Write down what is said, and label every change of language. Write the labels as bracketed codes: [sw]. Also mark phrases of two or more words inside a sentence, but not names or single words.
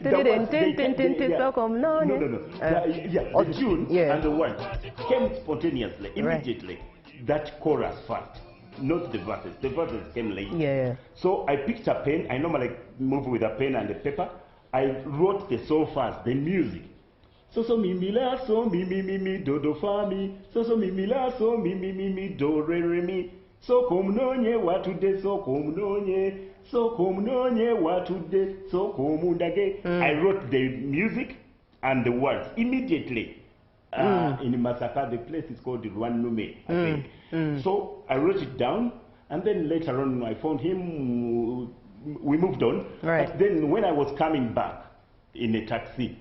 [en] no, the tune and the words came spontaneously, immediately. That chorus first, not the verses. The verses came later. So I picked a pen. I normally move with a pen and a paper. I wrote the song first, the music. So mi mi la so mi mi mi mi do do fa mi. So mi mi la so mi mi mi mi do re re mi. [lg] So komunonye watude so komunonye. So komunonye watude so komundage. [en] I wrote the music and the words immediately. In Masaka, the place is called Rwanume, I think. So I wrote it down, and then later on I found him. We moved on. Right. But then when I was coming back, in a taxi.